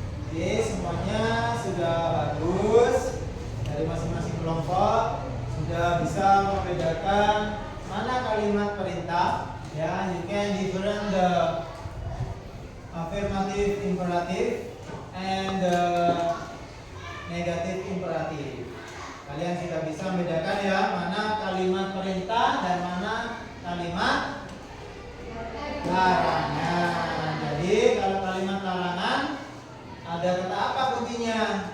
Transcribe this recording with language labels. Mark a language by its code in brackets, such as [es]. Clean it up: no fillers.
[id] Oke, semuanya sudah bagus dari masing-masing kelompok. Sudah bisa membedakan mana kalimat perintah, ya. [en] You can different the affirmative imperative and the negative imperative. [id] Kalian sudah bisa membedakan ya mana kalimat perintah dan mana kalimat larangan. Jadi kalau kalimat larangan ada kata apa kuncinya?